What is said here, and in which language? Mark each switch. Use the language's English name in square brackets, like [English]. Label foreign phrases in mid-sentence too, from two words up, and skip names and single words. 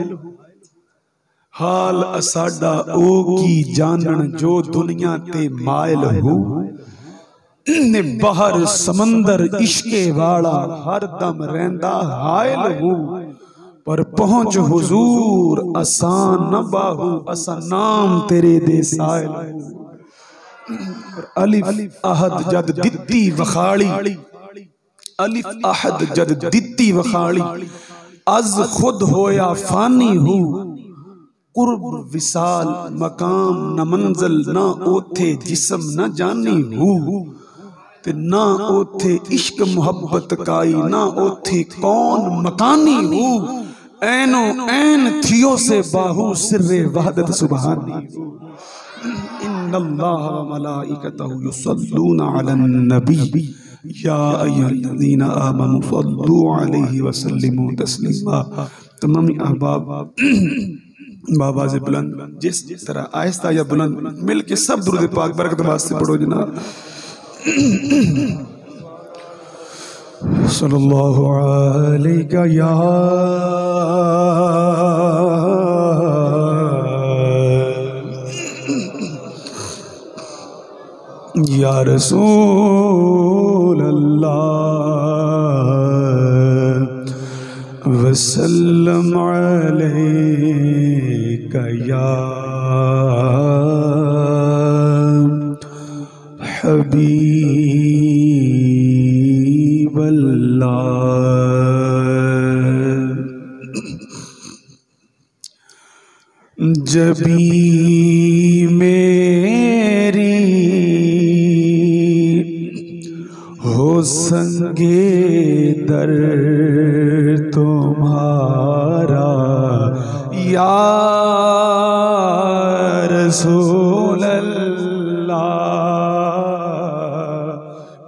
[Punjabi] حال اساڈا او کی جانن جو دنیا تے مائل ہو. نے باہر سمندر عشقے والا ہر دم رہندا حائل ہو. پر پہنچ حضور آسان نہ باہو اسا نام تیرے دے سائل ہو. الف احد جد دتی وکھاڑی الف احد جد دتی وکھاڑی از خود ہویا فانی ہو. قرب وصال مقام نہ منزل نہ اوتھے جسم نہ جانی ہو. تے نہ اوتھے عشق محبت کائی نہ اوتھے کون مکانی ہو. عینو عین تھیو سے باہو سرِ وحدت سبحانی ہو. [Arabic] إن الله و ملائكته يصلون على النبي يا أيها الذين آمنوا صلوا عليه وسلموا تسليما. [Urdu] تمام احباب بابا سے بلند جس طرح آہستہ یا بلند مل کے سب درود پاک برکت واسطے پڑھو جناب. [Arabic] صلى الله عليك يا رسول الله وسلم عليك يا حبيب الله. [Urdu] جبیں میری ہو سنگِ در تمہارا [Arabic] يا رسول الله.